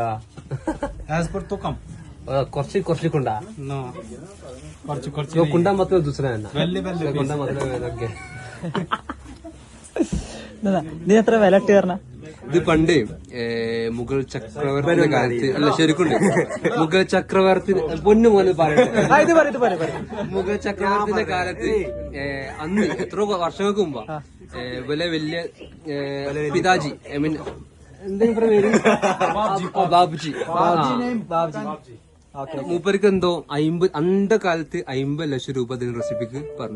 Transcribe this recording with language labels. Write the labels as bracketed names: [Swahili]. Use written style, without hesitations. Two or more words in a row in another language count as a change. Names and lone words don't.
[Hindi] तो कम കുറച്ച് कुंडा तो कुंडा मतलब दूसरा है ना कुंडा मतलब [Malayalam] നീ എത്ര വില ഇട്ട് കയറണ? ഇത് പണ്ട് മുഗൾ ചക്രവർത്തിയുടെ കാലത്ത് അല്ല ശരിക്കുണ്ട് മുഗൾ ചക്രവർത്തി പൊന്നു പോലെ പറയട്ടെ മുഗൾ ചക്രവർത്തിയുടെ കാലത്ത് അന്ന് എത്രയോ വർഷങ്ങൾക്ക് മുമ്പാ വലിയ പിതാജി [English] I mean [Malayalam] എന്തെങ്കിലും പേര് ബാബുജി മൂപ്പർക്ക് എന്തോ അന്ത കാലത്ത് 50 ലക്ഷം രൂപ അതിന് റെസിപ്പിക്ക് പറഞ്ഞു.